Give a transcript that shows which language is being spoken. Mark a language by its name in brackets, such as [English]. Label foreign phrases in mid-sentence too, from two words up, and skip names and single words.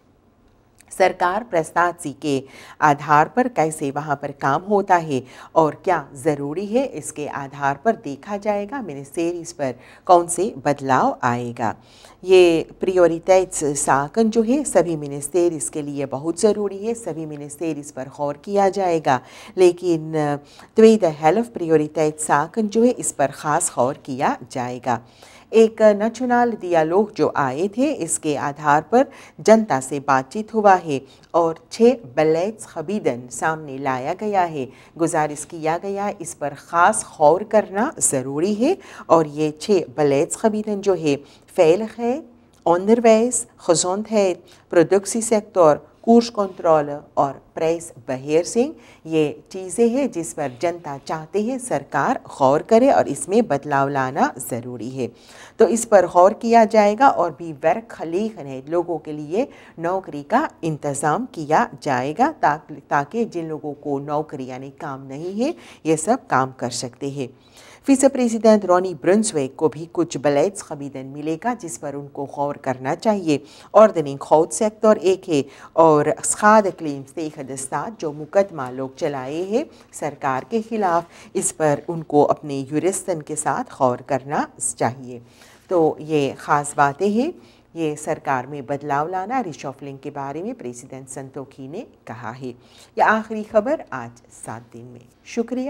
[Caribbean Hindustani] سرکار پرستاتسی کے آدھار پر کیسے وہاں پر کام ہوتا ہے اور کیا ضروری ہے اس کے آدھار پر دیکھا جائے گا منسٹریز پر کون سے بدلاؤ آئے گا۔ یہ [Dutch] prioriteits zaken [Caribbean Hindustani] جو ہے سبھی منسٹریز کے لیے بہت ضروری ہے، سبھی منسٹریز پر غور کیا جائے گا لیکن [Dutch] tweede helft prioriteits zaken [Caribbean Hindustani] جو ہے اس پر خاص غور کیا جائے گا۔ ایک نیشنل ڈیالوگ جو آئے تھے اس کے آدھار پر جنتا سے بات چیت ہوا ہے اور 6 [Dutch] beleids gebieden [Caribbean Hindustani] سامنے لایا گیا ہے۔ گزارش کیا گیا اس پر خاص غور کرنا ضروری ہے اور یہ 6 [Dutch] beleids gebieden [Caribbean Hindustani] جو ہے [Dutch] veiligheid، onderwijs، gezondheid، productiesector، koers controle [Caribbean Hindustani] اور [Dutch] prijs beheersing [Caribbean Hindustani] یہ چیزیں ہیں جس پر جنتا چاہتے ہیں سرکار غور کرے اور اس میں بدلاؤ لانا ضروری ہے۔ تو اس پر غور کیا جائے گا اور بھی werkgelegenheid لوگوں کے لیے نوکری کا انتظام کیا جائے گا تاکہ جن لوگوں کو نوکری یعنی کام نہیں ہے یہ سب کام کر سکتے ہیں۔ ویسے پریزیڈنٹ رونی برنسویک کو بھی کچھ [Dutch] beleids gebieden [Caribbean Hindustani] ملے گا جس پر ان کو غور کرنا چاہیے۔ [Dutch] ordening goud sector [Caribbean Hindustani] ایک ہے اور [Dutch] schade claims tegen de staat [Caribbean Hindustani] جو مقدمہ لوگ چلائے ہیں سرکار کے خلاف اس پر ان کو اپنے یورسٹن کے ساتھ غور کرنا چاہیے۔ تو یہ خاص باتیں ہیں، یہ سرکار میں بدلاؤ لانا ریشفلنگ کے بارے میں پریزیڈنٹ سنتوکھی نے کہا ہے۔ یہ آخری خبر آج 7 دن میں۔